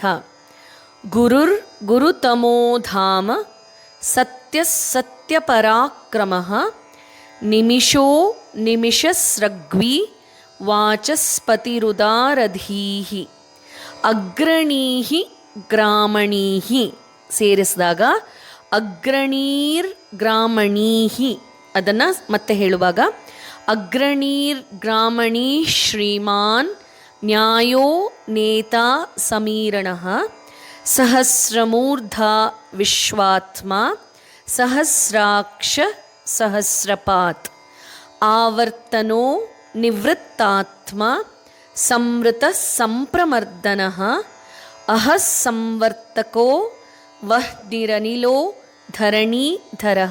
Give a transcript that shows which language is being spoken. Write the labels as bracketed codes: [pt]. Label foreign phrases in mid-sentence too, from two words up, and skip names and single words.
[sa] ಗುರುರ್ ಗುರುತಮೋ ಧಾಮ ಸತ್ಯ ಸತ್ಯಪರಾಕ್ರಮಃ, ನಿಮಿಷೋ ನಿಮಿಷಸ್ರಗ್ವಿ ವಾಚಸ್ಪತಿರುದಾರಧೀಹಿ. ಅಗ್ರಣೀಹಿ ಗ್ರಾಮಣೀಹಿ, ಸೇರಿಸಿದಾಗ ಅಗ್ರಣೀರ್ ಗ್ರಾಮಣೀಹಿ. [kn] ಅದನ್ನು ಮತ್ತೆ ಹೇಳುವಾಗ [sa] ಅಗ್ರಣೀರ್ ಗ್ರಾಮಣೀ ಶ್ರೀಮಾನ್ ನ್ಯಾಯೋ ನೇತಾ ಸಮೀರಣಃ, ಸಹಸ್ರಮೂರ್ಧ ವಿಶ್ವಾತ್ಮ ಸಹಸ್ರಾಕ್ಷ ಸಹಸ್ರಪಾತ್. ಆವರ್ತನೋ ನಿವೃತ್ತಾತ್ಮ ಸಂವೃತ ಸಂಪ್ರಮರ್ದನಃ, ಅಹಃ ಸಂವರ್ತಕೋ ವಹ್ನಿರನಿಲೋ ಧರಣೀಧರಃ.